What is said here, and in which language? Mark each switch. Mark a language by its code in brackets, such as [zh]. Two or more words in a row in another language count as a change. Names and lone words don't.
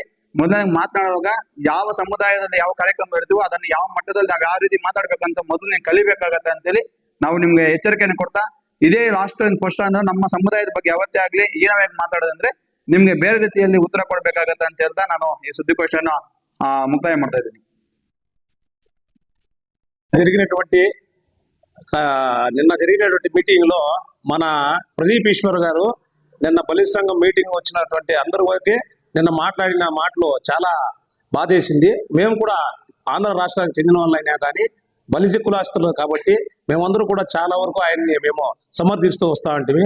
[kn] ಮೊದಲಾಗಿ ಮಾತನಾಡುವಾಗ ಯಾವ ಸಮುದಾಯದಲ್ಲಿ ಯಾವ ಕಾರ್ಯಕ್ರಮ ಇರ್ತೀವೋ ಅದನ್ನ ಯಾವ ಮಟ್ಟದಲ್ಲಿ ನಾವು ಯಾವ ರೀತಿ ಮಾತಾಡ್ಬೇಕಂತ ಮೊದಲು ನೀವು ಕಲಿಬೇಕಾಗತ್ತೆ ಅಂತೇಳಿ ನಾವು ನಿಮ್ಗೆ ಎಚ್ಚರಿಕೆಯನ್ನು ಕೊಡ್ತಾ, ಇದೇ [en] last and first [kn] ಅಂದ್ರೆ ನಮ್ಮ ಸಮುದಾಯದ ಬಗ್ಗೆ ಯಾವತ್ತೇ ಆಗ್ಲಿ ಏನವಾಗಿ ಮಾತಾಡೋದಂದ್ರೆ ನಿಮ್ಗೆ ಬೇರೆ ರೀತಿಯಲ್ಲಿ ಉತ್ತರ ಕೊಡ್ಬೇಕಾಗತ್ತೆ ಅಂತ ಹೇಳ್ತಾ ನಾನು ಈ ಸುದ್ದಿಗೋಷ್ಠಿಯನ್ನ ಮುಕ್ತಾಯ ಮಾಡ್ತಾ ಇದ್ದೀನಿ. [te] నిన్న జరిగినటువంటి మీటింగ్ లో మన ప్రదీప్ ఈశ్వర్ గారు నిన్న బలిజ సంఘం మీటింగ్ వచ్చినటువంటి అందరి వరకు నిన్న మాట్లాడిన మాటలు చాలా బాధేసింది. మేము కూడా ఆంధ్ర రాష్ట్రానికి చెందిన వాళ్ళైనా కానీ బలిజ కులాస్తులు కాబట్టి మేమందరూ కూడా చాలా వరకు ఆయన్ని మేము సమర్థిస్తూ వస్తూ ఉంటుంది.